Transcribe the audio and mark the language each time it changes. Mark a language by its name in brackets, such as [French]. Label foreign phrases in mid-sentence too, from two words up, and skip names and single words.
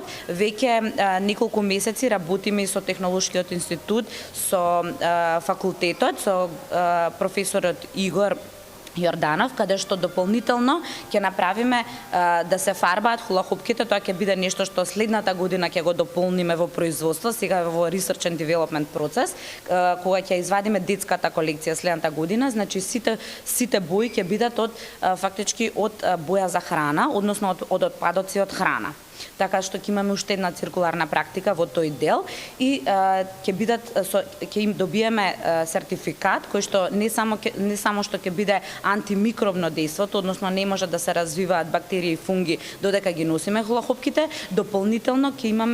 [Macedonian] Веќе неколку месеци работиме и со Технолошкиот институт, со факултетот, со професорот Игор Јорданов, каде што дополнително ќе направиме да се фарбаат хулахопките, тоа ќе биде нешто што следната година ќе го дополниме во производство, сега во [English] research and development [Macedonian] процес, кога ќе извадиме детската колекција следната година, значи сите бои ќе бидат фактички од боја за храна, односно од отпадоци од храна. Така што ќе имаме уште една циркуларна практика во тој дел и ќе им добиеме сертификат кој што не само што ќе биде антимикробно дејството, односно не може да се развиваат бактерии и фунги додека ги носиме хулахопките, дополнително ќе